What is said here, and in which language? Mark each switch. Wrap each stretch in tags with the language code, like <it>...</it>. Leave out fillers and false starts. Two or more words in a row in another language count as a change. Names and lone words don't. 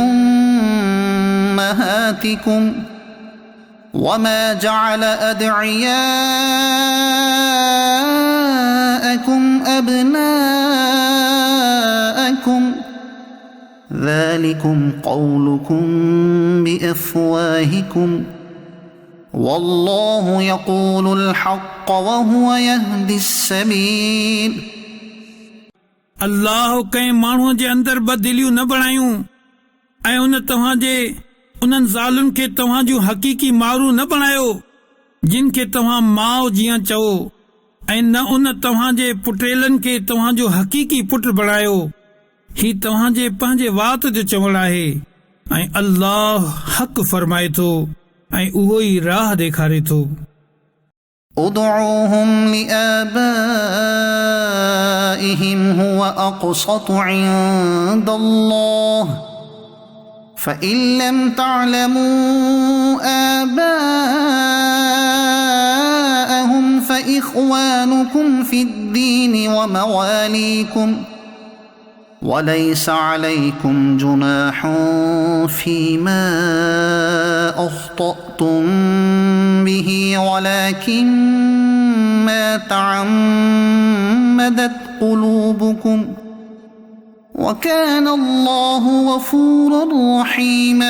<ar>أمهاتكم وما جعل أدعياءكم أبناءكم ذلكم قولكم بأفواهكم والله يقول الحق وهو يهدي السبيل।</ar> <sd>अल्लाह कंहिं माण्हूअ जे अंदरि बदिलियूं न बणायूं ऐं उन तव्हांजे उन्हनि ज़ालुनि खे तव्हां जूं हक़ीक़ी माउरूं न बणायो जिन खे तव्हां माउ जीअं चओ, ऐं न उन तव्हांजे पुटेलनि खे तव्हांजो हक़ीक़ी पुट बणायो। ही तव्हांजे पंहिंजे वात जो चवणु आहे ऐं अल्लाह हक़ फरमाए थो ऐं उहो ई राह ॾेखारे थो।</sd> <ar>ادعوهم لآبائهم هو أقسط عند الله فإن لم تعلموا آباءهم فإخوانكم في الدين ومواليكم وليس عليكم جناح فيما أخطأتم به ولكن ما تعمدت قلوبكم وكان الله غفورا رحيما।</ar>